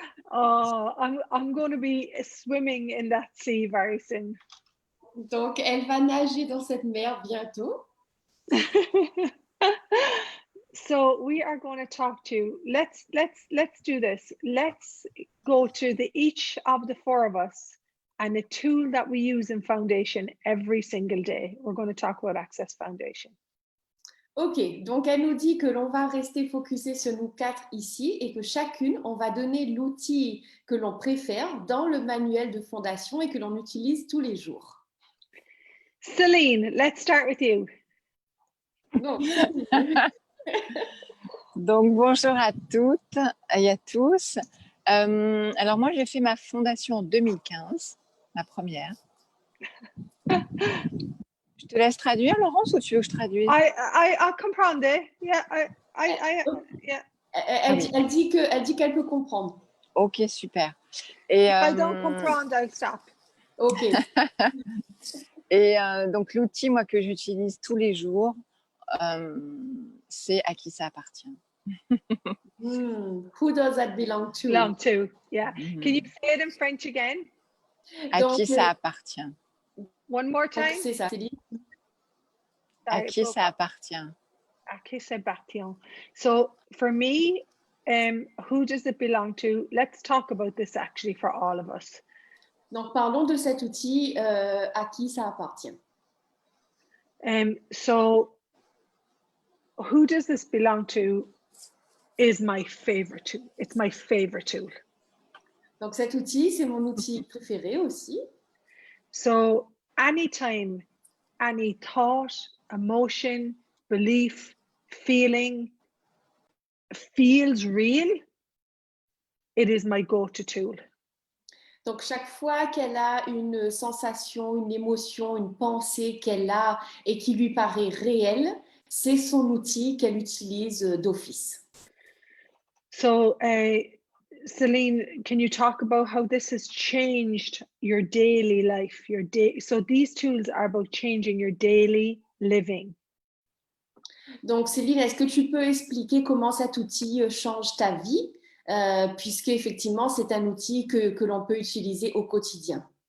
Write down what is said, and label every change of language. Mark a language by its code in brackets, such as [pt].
[en] Oh, I'm going to be swimming in that sea very soon. [fr] Donc, elle va nager dans cette mer bientôt. [en] So we are going to talk to. Let's do this. Let's go to each of the four of us and a tool that we use in Foundation every single day. We're going to talk about Access Foundation. [fr] Ok, donc elle nous dit que l'on va rester focusé sur nous quatre ici et que chacune, on va donner l'outil que l'on préfère dans le manuel de fondation et que l'on utilise tous les jours. [en] Celine, let's start with you. [fr] Donc, Donc, bonjour à toutes et à tous. Alors, moi, j'ai fait ma fondation en 2015, ma première. Je te laisse traduire, Laurence, ou tu veux que je traduise? [en] I comprendre. Yeah, yeah. [fr] Elle dit qu'elle peut comprendre. Ok, super. Et, [en] If I don't comprendre, I'll stop. Ok. [fr] Et donc, l'outil, moi, que j'utilise tous les jours, c'est à qui ça appartient. [en] Who does that belong to? Belong to, yeah. Can you say it in French again? [fr] À Donc, qui ça appartient? [en] One more time. [fr] c'est ça, Céline. À qui ça appartient? À qui ça appartient? [en] So for me, who does it belong to? Let's talk about this actually for all of us. [fr] Donc, parlons de cet outil à qui ça appartient. [en] So who does this belong to is my favorite tool. It's my favorite tool. [fr] Donc, cet outil, c'est mon outil préféré aussi. [en] So anytime, any thought, emotion, belief, feeling feels real, it is my go-to tool. [fr] Donc, chaque fois qu'elle a une sensation, une émotion, une pensée qu'elle a et qui lui paraît réelle, c'est son outil qu'elle utilise d'office. [en] So, Celine, can you talk about how this has changed your daily life, so these tools are about changing your daily living. [fr] Donc, Céline, est-ce que tu peux expliquer comment cet outil change ta vie, puisque effectivement, c'est un outil que l'on peut utiliser au quotidien?